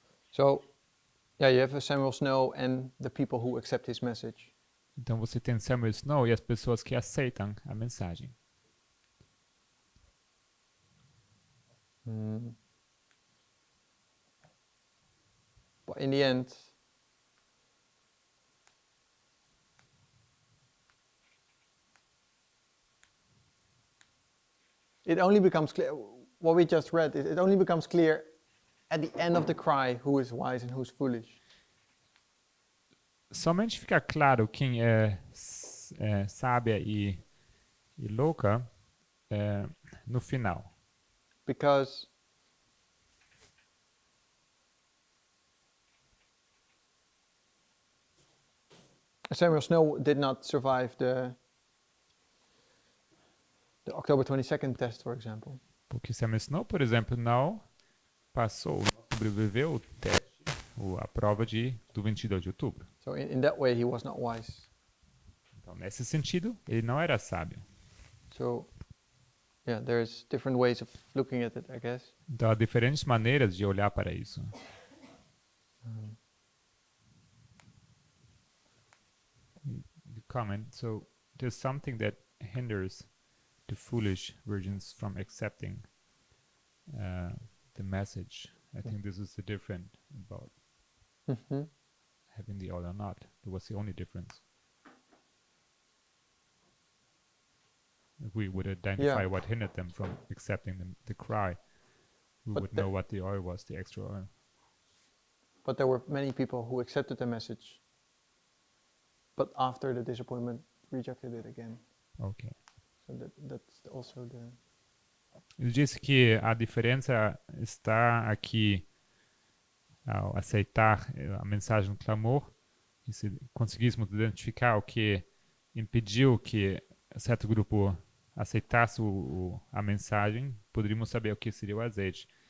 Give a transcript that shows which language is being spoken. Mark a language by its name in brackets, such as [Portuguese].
[English] So, yeah, you have Samuel Snow and the people who accept his message. [Portuguese] Então você tem Samuel Snow e as pessoas que aceitam a mensagem. [English] But in the end, it only becomes clear, what we just read, it only becomes clear at the end of the cry who is wise and who's foolish. [Portuguese] Somente fica claro quem é sábia e louca no final. [English] Because Samuel Snow did not survive the October 22nd test, for example. [Portuguese] Porque se a mencionou, por exemplo, não passou, não sobreviveu o teste, a prova do 22 de outubro. [English] So in that way, he was not wise. [Portuguese] Então, nesse sentido, ele não era sábio. [English] So, yeah, there's different ways of looking at it, I guess. [Portuguese] Então, há diferentes maneiras de olhar para isso. [English] The comment, so there's something that hinders the foolish virgins from accepting the message. I think this is the difference about Mm-hmm. having the oil or not. That was the only difference. If we would identify what hindered them from accepting the cry, we But would know what the oil was, the extra oil. But there were many people who accepted the message, but after the disappointment, rejected it again. Ok. So that's also the... [Portuguese] Ele disse que a diferença está aqui ao aceitar a mensagem do clamor, e se conseguíssemos identificar o que impediu que certo grupo aceitasse a mensagem, poderíamos saber o que seria o azeite.